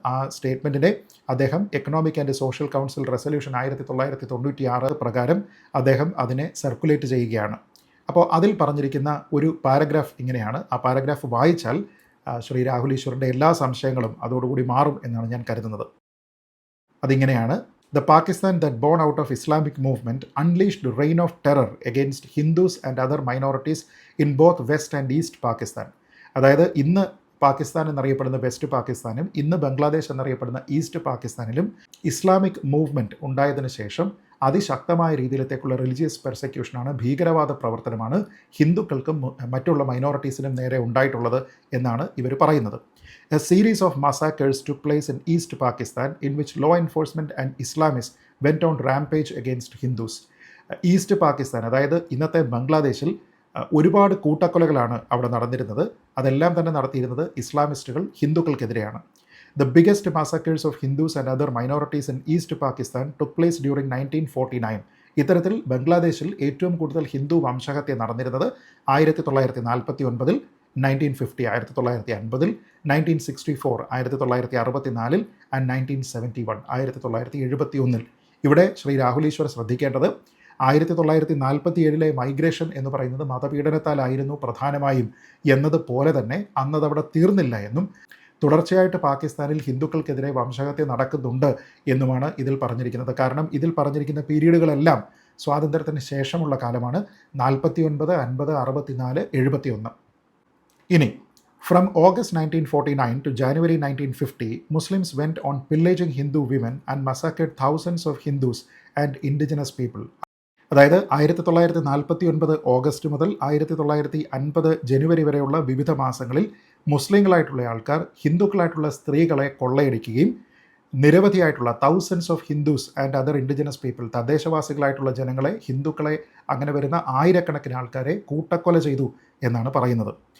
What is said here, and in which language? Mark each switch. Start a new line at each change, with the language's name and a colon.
Malayalam: ആ സ്റ്റേറ്റ്മെൻറ്റിനെ അദ്ദേഹം economic and social council resolution 1996 പ്രകാരം അദ്ദേഹം അതിനെ സർക്കുലേറ്റ് ചെയ്യുകയാണ്. അപ്പോൾ അതിൽ പറഞ്ഞിരിക്കുന്ന ഒരു പാരഗ്രാഫ് ഇങ്ങനെയാണ്. ആ പാരഗ്രാഫ് വായിച്ചാൽ ശ്രീ രാഹുൽ ഈശ്വറിൻ്റെ എല്ലാ സംശയങ്ങളും അതോടുകൂടി മാറും എന്നാണ് ഞാൻ കരുതുന്നത്. അതിങ്ങനെയാണ്:
English: The Pakistan that born out of Islamic movement unleashed reign of terror against Hindus and other minorities in both West and East Pakistan.
Malayalam: അതായത് ഇന്ന് പാകിസ്ഥാൻ എന്നറിയപ്പെടുന്ന വെസ്റ്റ് പാകിസ്ഥാനും ഇന്ന് ബംഗ്ലാദേശ് എന്നറിയപ്പെടുന്ന ഈസ്റ്റ് പാകിസ്ഥാനിലും ഇസ്ലാമിക് മൂവ്മെൻറ്റ് ഉണ്ടായതിനു ശേഷം അതിശക്തമായ രീതിയിലത്തേക്കുള്ള റിലീജിയസ് പെർസെക്യൂഷനാണ്, ഭീകരവാദ പ്രവർത്തനമാണ് ഹിന്ദുക്കൾക്കും മറ്റുള്ള മൈനോറിറ്റീസിനും നേരെ ഉണ്ടായിട്ടുള്ളത് എന്നാണ് ഇവർ പറയുന്നത്.
English: A series of massacres took place in East Pakistan in which law enforcement and Islamists went on rampage against Hindus.
Malayalam: East Pakistan, അതായത് ഇന്നത്തെ ബംഗ്ലാദേശിൽ ഒരുപാട് കൂട്ടക്കൊലകളാണ് അവിടെ നടന്നിരുന്നത്. അതെല്ലാം തന്നെ നടത്തിയിരുന്നത് ഇസ്ലാമിസ്റ്റുകൾ ഹിന്ദുക്കൾക്കെതിരെയാണ്.
English: The biggest massacres of Hindus and other minorities in East Pakistan took place during 1949.
Malayalam: ഇത്തരത്തിൽ ബംഗ്ലാദേശിൽ ഏറ്റവും കൂടുതൽ ഹിന്ദു വംശഹത്യ നടന്നിരുന്നത് 1949, 1950 1950, 1964 1964 ആൻഡ് 1971 1971. ഇവിടെ ശ്രീ രാഹുൽ ഈശ്വർ ശ്രദ്ധിക്കേണ്ടത് 1947 മൈഗ്രേഷൻ എന്ന് പറയുന്നത് മതപീഡനത്താലായിരുന്നു പ്രധാനമായും എന്നതുപോലെ തന്നെ അന്നതവിടെ തീർന്നില്ല എന്നും തുടർച്ചയായിട്ട് പാകിസ്ഥാനിൽ ഹിന്ദുക്കൾക്കെതിരെ വംശഹത്യ നടക്കുന്നുണ്ട് എന്നുമാണ് ഇതിൽ പറഞ്ഞിരിക്കുന്നത്. കാരണം ഇതിൽ പറഞ്ഞിരിക്കുന്ന പീരീഡുകളെല്ലാം സ്വാതന്ത്ര്യത്തിന് ശേഷമുള്ള കാലമാണ്. 49, 50, 64, 71.
English: ഇനി from August 1949 to January 1950, Muslims went on pillaging Hindu women and massacred thousands of Hindus and indigenous people.
Malayalam: അതായത് 1949 ഓഗസ്റ്റ് മുതൽ 1950 ജനുവരി വരെയുള്ള വിവിധ മാസങ്ങളിൽ മുസ്ലിങ്ങളായിട്ടുള്ള ആൾക്കാർ ഹിന്ദുക്കളായിട്ടുള്ള സ്ത്രീകളെ കൊള്ളയടിക്കുകയും നിരവധിയായിട്ടുള്ള
English: thousands of Hindus and other indigenous people,
Malayalam: തദ്ദേശവാസികളായിട്ടുള്ള ജനങ്ങളെ, ഹിന്ദുക്കളെ, അങ്ങനെ വരുന്ന ആയിരക്കണക്കിന് ആൾക്കാരെ കൂട്ടക്കൊല ചെയ്തു എന്നാണ് പറയുന്നത്.